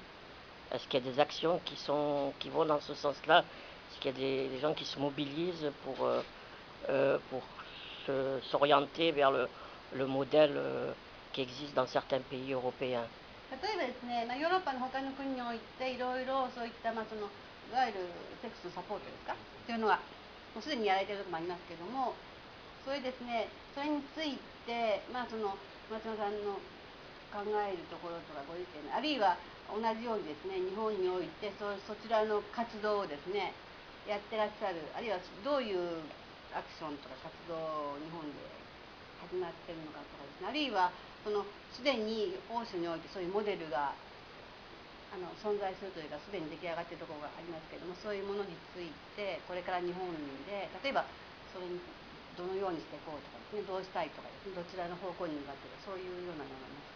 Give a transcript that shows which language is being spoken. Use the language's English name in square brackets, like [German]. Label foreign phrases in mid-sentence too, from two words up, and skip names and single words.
[French] Est-ce qu'il y a des actions qui vont dans ce sens-là? Est-ce qu'il y a des gens qui se mobilisent pour s'orienter vers le modèle qui existe dans certains pays européens? [Japanese] 例えばですね、ヨーロッパの他の国においていろいろそういったそのいわゆるセックスのサポートですかっていうのはもうすでにやられているところもありますけども、それですね、それについて、その松野さんの考えるところとかご意見、あるいは同じようにですね、日本においてそちらの活動をですねやってらっしゃる、あるいはどういうアクションとか活動を日本で始まってるのかとかですね、あるいはすでに欧州においてそういうモデルが存在するというかすでに出来上がっているところがありますけれども、そういうものについてこれから日本で例えばそれにどのようにしていこうとかですね、どうしたいとかですね、どちらの方向に向かっている、そういうようなのがあります。